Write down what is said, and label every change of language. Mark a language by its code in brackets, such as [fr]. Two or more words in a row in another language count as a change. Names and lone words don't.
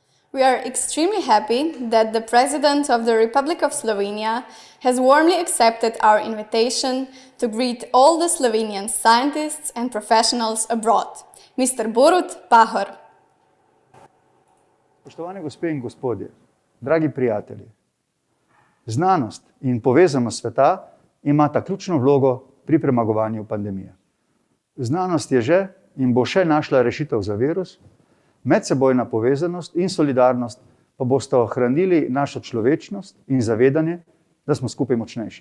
[en] We are extremely happy that the President of the Republic of Slovenia has warmly accepted our invitation to greet all the Slovenian scientists and professionals abroad. Mr. Borut, Pahor. [sl] Spoštovane gospe in gospodje, dragi prijatelji, znanost in povezanost sveta imata ključno vlogo pri premagovanju pandemije. Znanost je že in bo še našla rešitev za virus, medsebojna povezanost in solidarnost pa bosta ohranili našo človečnost in zavedanje, da smo skupaj močnejši.